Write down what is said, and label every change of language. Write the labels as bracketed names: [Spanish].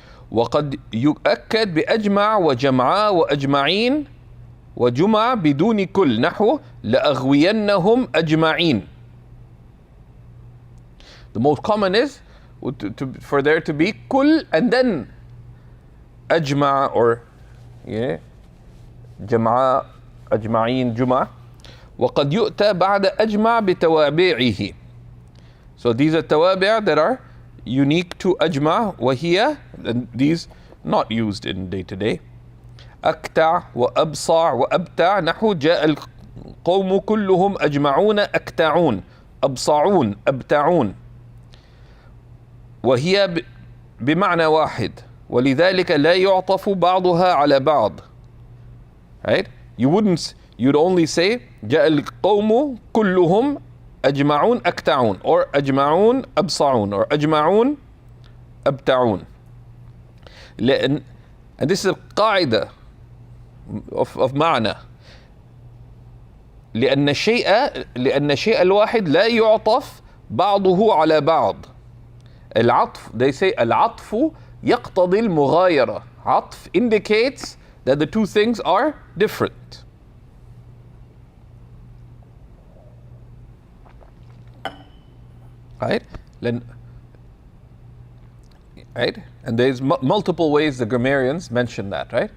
[Arabic] وقد يؤكد بأجمع وجمعاء وأجمعين وجمع بدون كل، نحو لأغوينهم أجمعين. [English] The most common is for there to be كل and then أجمع, or [Arabic] جمعاء أجمعين جمع. وقد يؤتى بعد أجمع بتوابعه. [English] So these are توابع that are unique to أجمع, وهي, and these not used in day to day. [Arabic] أكتع وأبصع وأبتع، نحو جاء القوم كلهم أجمعون أكتعون أبصعون أبتعون، وهي بمعنى واحد ولذلك لا يعطف بعضها على بعض. [English] Right? You'd only say [Arabic] جاء القوم كلهم أجمعون أكتعون, or أجمعون أبصعون, or أجمعون أبتعون. [English] And this is a قاعدة of معنى. [Arabic] لأن الشيء الواحد لا يعطف بعضه على بعض. العطف, [English] they say [Arabic] العطف يقتضي المغايرة. [English] عطف indicates that the two things are different. Right? Right? And there's multiple ways the grammarians mention that, right?